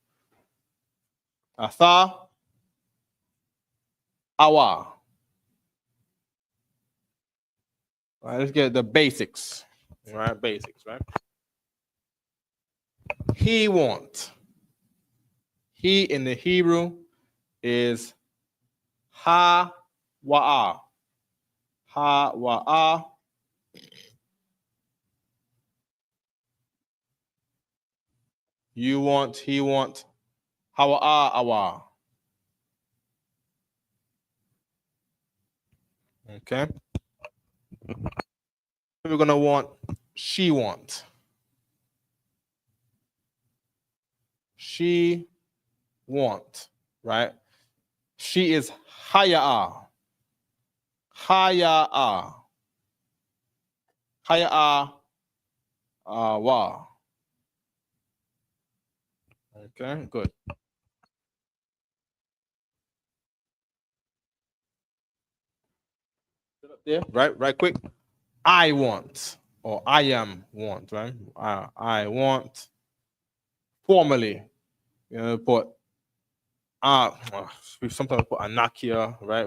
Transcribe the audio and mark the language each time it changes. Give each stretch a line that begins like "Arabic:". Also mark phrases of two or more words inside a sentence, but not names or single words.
English: Atha, awa. All right, let's get the basics. All right, basics, right? He want. He in the Hebrew is
Hebrew: ha wa'a. Ha wa'a.
English: You want, he want,
Hebrew: hawa'a awa.
English: Okay. We're gonna want she want. She want, right? She is
Hebrew: haya'a. Haya'a. Haya'a wa.
English: Okay, good. There, right quick. I want or I am want, right? I want formally, put we sometimes put anakia, right?